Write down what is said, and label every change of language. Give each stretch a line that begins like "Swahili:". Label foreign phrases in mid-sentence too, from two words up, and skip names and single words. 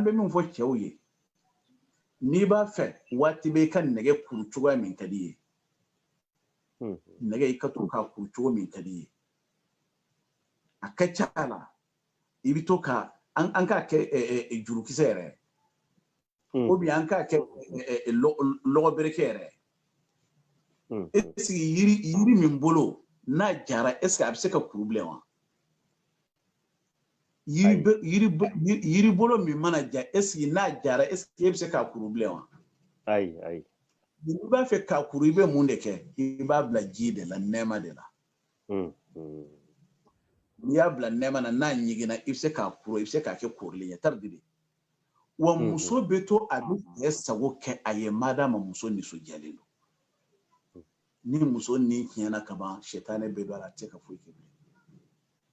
Bambara: bɛ min fɔ cɛw ye n'i b'a fɛ waati bɛ i ka nɛgɛ kuru cogoya min ka di ye nɛgɛ i ka to k'a kuru cogo min ka di ye a ka ca la i bɛ to ka an k'a kɛ jurukisɛ yɛrɛ
French: ou bien
Bambara: an k'a kɛ lɔgɔberekɛ yɛrɛ
French: est ce que
Bambara: yiri min bolo n'a jara
French: est ce que
Bambara: a bɛ se ka kuru bilen wa yiri bolo min mana ja
French: est ce que
Bambara: n'a jara
French: est ce que
Bambara: e bɛ se k'a kuru bilen wa ayi n'i b'a fɛ k'a kuru i bɛ mun de kɛ i b'a bila ji de la nɛɛma de la n'i y'a bila nɛɛma na n'a ɲiginna i bɛ se k'a kuru i bɛ se k'a kɛ korilen ye taridiri wa muso bɛ to a bɛ cɛ sago kɛ a ye madama muso nisɔndiyalen don ni muso ni tiɲɛna ka ban sɛtanɛ bɛ don a la a tɛ se ka foyi kɛ bilen